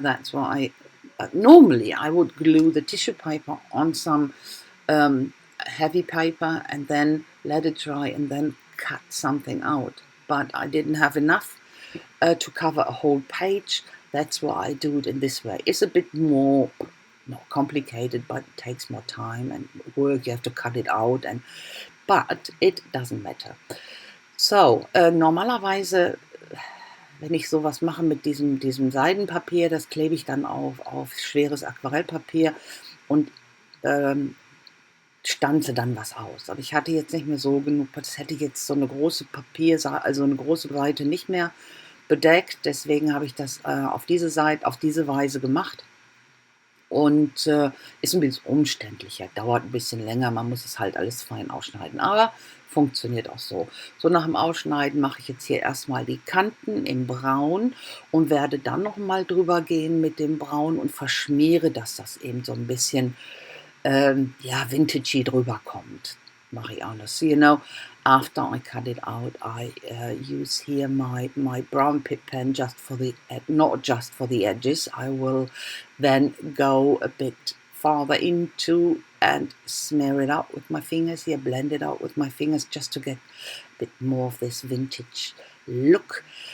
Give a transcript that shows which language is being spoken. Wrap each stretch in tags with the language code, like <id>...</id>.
<en>That's why normally I would glue the tissue paper on some heavy paper and then let it dry and then cut something out, but I didn't have enough to cover a whole page. That's why I do it in this way. It's a bit more complicated, but it takes more time and work. You have to cut it out, but it doesn't matter.</en> <de>So, normalerweise, wenn ich sowas mache mit diesem Seidenpapier, das klebe ich dann auf schweres Aquarellpapier und stanze dann was aus. Aber ich hatte jetzt nicht mehr so genug, das hätte jetzt so eine große also eine große Seite nicht mehr bedeckt. Deswegen habe ich das auf diese Weise gemacht. und ist ein bisschen umständlicher, dauert ein bisschen länger, man muss es halt alles fein ausschneiden, aber funktioniert auch so. So, nach dem Ausschneiden mache ich jetzt hier erstmal die Kanten in Braun und werde dann noch mal drüber gehen mit dem Braun und verschmiere, dass das eben so ein bisschen, ja, vintagey drüber kommt. Mache ich auch noch.</de> <en>So, after I cut it out, I use here my brown Pitt pen just for the, not just for the edges. I will then go a bit farther into and smear it up with my fingers here, blend it out with my fingers just to get a bit more of this vintage look.</en>